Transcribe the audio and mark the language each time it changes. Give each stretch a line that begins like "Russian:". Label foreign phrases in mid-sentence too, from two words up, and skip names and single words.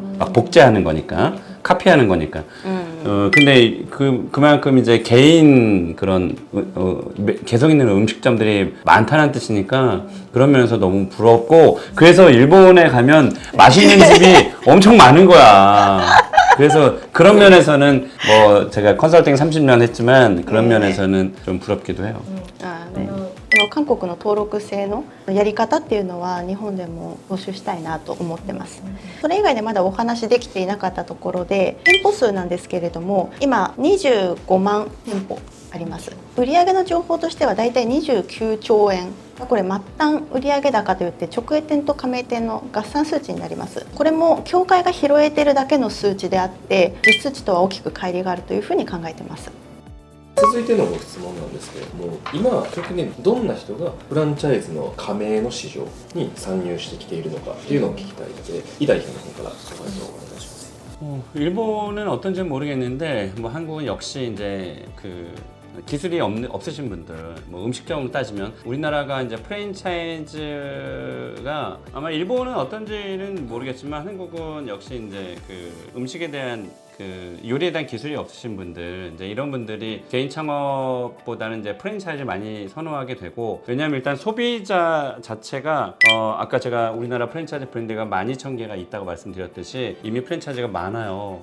Korean: 막 복제하는 거니까, 카피하는 거니까. 근데 그만큼 이제 개인 그런 개성 있는 음식점들이 많다는 뜻이니까 그런 면에서 너무 부럽고, 그래서 일본에 가면 맛있는 집이 엄청 많은 거야. 그래서 그런 면에서는 뭐 제가 컨설팅 30년 했지만 그런 면에서는 좀 부럽기도 해요.
Japanese: 韓国の登録制のやり方っていうのは日本でも募集したいなと思ってます。それ以外でまだお話できていなかったところで、店舗数なんですけれども今25万店舗あります。売上の情報としてはだいたい29兆円、これ末端売上高といって直営店と加盟店の合算数値になります。これも協会が拾えてるだけの数値であって実数値とは大きく乖離があるというふうに考えています。続いてのご質問なんですけれども、今直近どんな人がフランチャイズの加盟の市場に参入してきているのかっていうのを聞きたいので、イ代表の方からご回答をお願いします。
Korean: 일본은 어떤지는 모르겠는데 뭐 한국은 역시 이제 기술이 없으신 분들, 뭐 음식점으로 따지면 우리나라가 이제 프랜차이즈가 아마 일본은 어떤지는 모르겠지만 한국은 역시 이제 음식에 대한 요리에 대한 기술이 없으신 분들, 이제 이런 분들이 개인 창업보다는 이제 프랜차이즈 많이 선호하게 되고, 왜냐하면 일단 소비자 자체가 아까 제가 우리나라 프랜차이즈 브랜드가 12,000개가 있다고 말씀드렸듯이 이미 프랜차이즈가 많아요.